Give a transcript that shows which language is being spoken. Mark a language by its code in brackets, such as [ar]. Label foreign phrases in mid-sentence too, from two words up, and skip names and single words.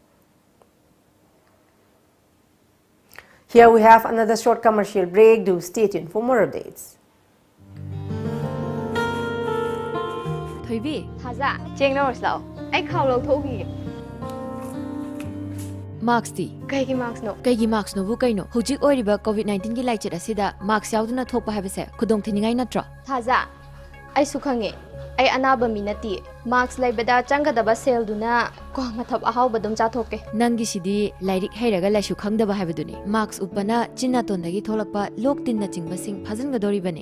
[en] Here we have another short commercial break. Do stay tuned for more updates. [mni] Thoibi, Haza, cheng no slow. I call lo thogi. Marks ti. Kaigi marks no. Kaigi marks no bu kaino. Hujik oiriba COVID-19 gi laichit asida marks yauduna thokpa habese khudong thiningai natra. Haza, I sukhange. I anaba minati. Marks laibada changadaba sel duna ko mathap ahau badum chathoke. Nangi sidi lairik hairaga laishu khangdaba habaduni. Marks upana chinna tondagi tholakpa lok tinna chingba sing phajingadori bane.